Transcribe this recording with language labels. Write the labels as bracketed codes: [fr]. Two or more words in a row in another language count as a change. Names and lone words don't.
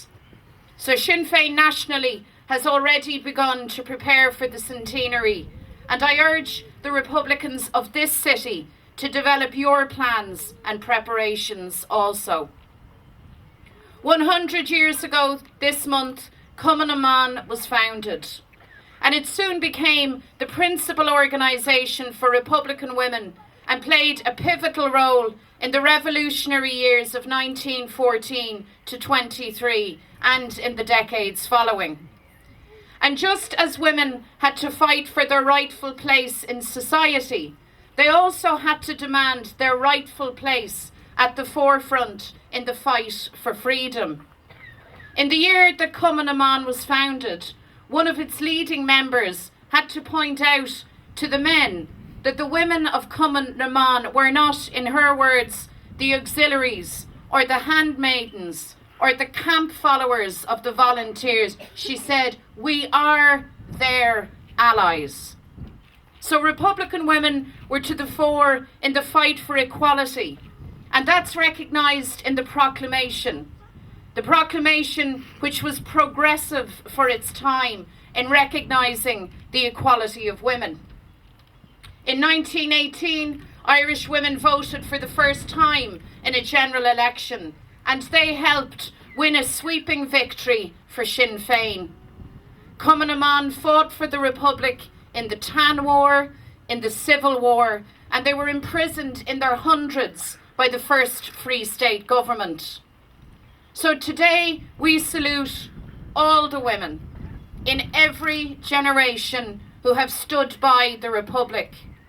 [en] So Sinn Féin nationally has already begun to prepare for the centenary, and I urge the Republicans of this city to develop your plans and preparations also. 100 years ago this month, Cumann na mBan was founded, and it soon became the principal organisation for Republican women and played a pivotal role in the revolutionary years of 1914 to 23 and in the decades following. And just as women had to fight for their rightful place in society, they also had to demand their rightful place at the forefront in the fight for freedom. In the year that Cumann na mBan was founded, one of its leading members had to point out to the men that the women of Cumann na mBan were not, in her words, the auxiliaries or the handmaidens or the camp followers of the volunteers. She said, "We are their allies." So Republican women were to the fore in the fight for equality, and that's recognised in the proclamation. The proclamation which was progressive for its time in recognising the equality of women. In 1918, Irish women voted for the first time in a general election, and they helped win a sweeping victory for Sinn Féin. Cumann na mBan fought for the Republic in the Tan War, in the Civil War, and they were imprisoned in their hundreds by the first Free State government. So today we salute all the women in every generation who have stood by the Republic.